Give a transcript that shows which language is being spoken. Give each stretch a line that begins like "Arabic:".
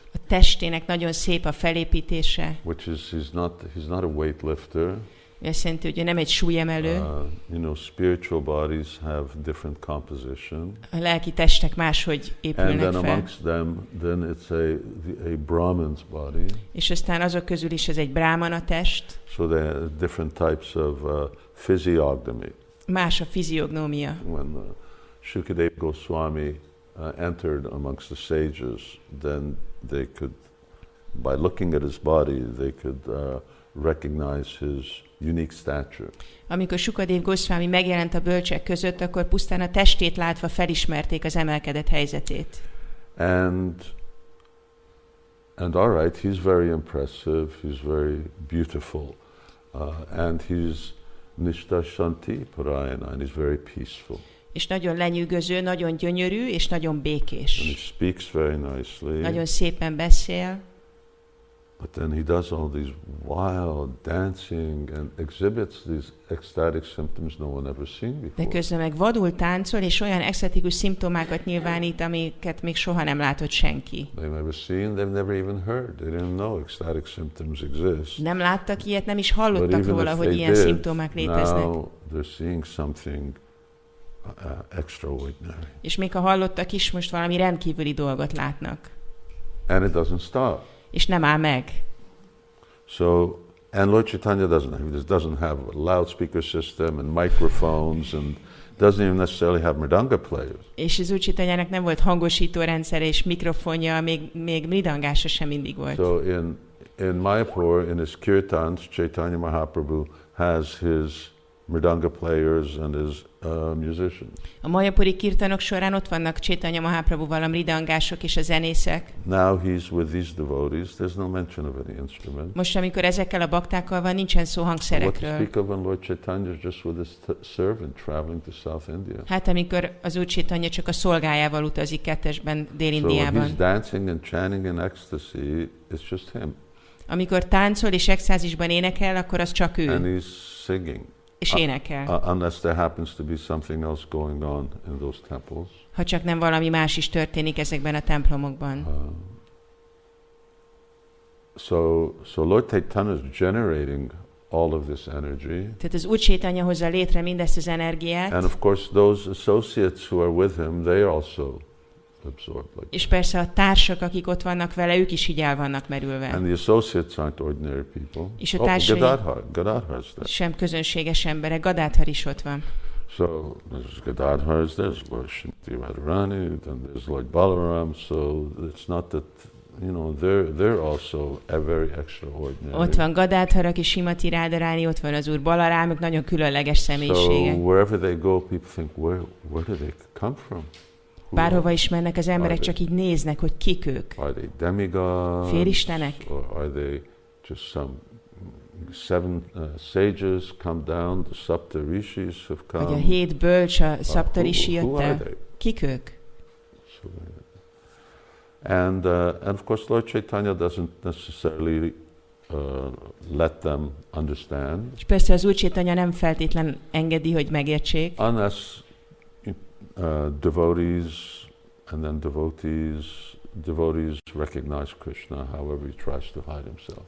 Hungarian: A testének nagyon szép a felépítése.
English: Which is he's not a weightlifter.
Hungarian: Azt jelenti, hogy ő nem egy súlyemelő.
English: Spiritual bodies have different composition.
Hungarian: A lelki testek máshogy épülnek fel.
English: And then amongst them, then it's a Brahman's body.
Hungarian: És aztán azok közül is ez egy brahmana test.
English: So there are different types of physiognomy.
Hungarian: Más a fiziognomia.
English: When Shukadeva Goswami entered amongst the sages, then they could, by looking at his body, they could recognize his unique stature.
Hungarian: Amikor Shukadeva Goswami megjelent a bölcsek között, akkor pusztán a testét látva felismerték az emelkedett helyzetét.
English: And all right, he's very impressive, he's very beautiful, and he's Nishta Śāntipura, and he's very peaceful.
Hungarian: És nagyon lenyűgöző, nagyon gyönyörű, és nagyon békés.
English: And he speaks very nicely.
Hungarian: Nagyon szépen beszél.
English: But then he does all these wild dancing and exhibits these ecstatic symptoms no one ever seen before.
Hungarian: De közben meg vadul táncol, és olyan extatikus szimptomákat nyilvánít, amiket még soha nem látott senki.
English: They've never seen, they've never even heard. They didn't know ecstatic symptoms exist.
Hungarian: Nem láttak ilyet, nem is hallottak róla, hogy ilyen szimptomák léteznek.
English: Now they're seeing something extraordinary.
Hungarian: És még ha hallottak is, most valami rendkívüli dolgot látnak.
English: And it doesn't stop.
Hungarian: És nem áll meg.
English: So, and Lord Caitanya doesn't have a loudspeaker system and microphones and doesn't even necessarily have mridanga players.
Hungarian: És az Úr Caitanyának nem volt hangosító rendszere és mikrofonja, még mridangása sem mindig volt.
English: So in Mayapur, in his kirtans, Caitanya Mahaprabhu has his mridanga players and his musicians.
Hungarian: A mayapuri kirtanok során ott vannak Caitanya Mahaprabhuval a mridangások és a zenészek.
English: Now he's with these devotees. There's no mention of any instrument.
Hungarian: Most, amikor ezekkel a baktákkal van, nincsen szó hangszerekről.
English: What to speak of when Lord Caitanya is just with his servant traveling to South India?
Hungarian: Hát amikor az Úr Caitanya csak a szolgájával utazik kettesben Dél-Indiában.
English: So when he's dancing and chanting in ecstasy, it's just him.
Hungarian: Amikor táncol és extázisban énekel, akkor az csak ő.
English: And he's singing.
Hungarian: És énekel.
English: Unless there happens to be something else going on in those temples.
Hungarian: Ha csak nem valami más is történik ezekben a templomokban.
English: So Lord Caitanya is generating all of this energy.
Hungarian: Tehát az Úr Caitanya hozza létre mindezt az energiát.
English: And of course those associates who are with him, they are absorbed like
Hungarian: és persze a társak, akik ott vannak vele, ők is így el vannak merülve.
English: And the associates aren't ordinary people.
Hungarian: És a társai
English: Gadadhar's there.
Hungarian: sem közönséges emberek. Gadadhar is ott van.
English: So there's Gadadhar's, there's Lord Shrimati Radharani, then there's Lord Balaram, so it's not that, you know, they're also very extraordinary.
Hungarian: Ott van Gadadhar, aki Śrīmati Radharani, ott van az Úr Balarám, ők nagyon különleges személyiségek.
English: So wherever they go, people think, where do they come from?
Hungarian: Bárhova is mennek, az emberek csak így néznek, hogy kik ők.
English: Are they demigods?
Hungarian: Félistenek?
English: Or are they just some 7 sages come down, the Sapta Rishis have come?
Hungarian: Vagy a 7 bölcs, a Sapta Rishi jött el. Kik ők?
English: And of course Lord Caitanya doesn't necessarily let them understand.
Hungarian: És persze az Úr Caitanya nem feltétlen engedi, hogy megértsék.
English: Unless devotees and then devotees recognize Krishna, however he tries to hide himself.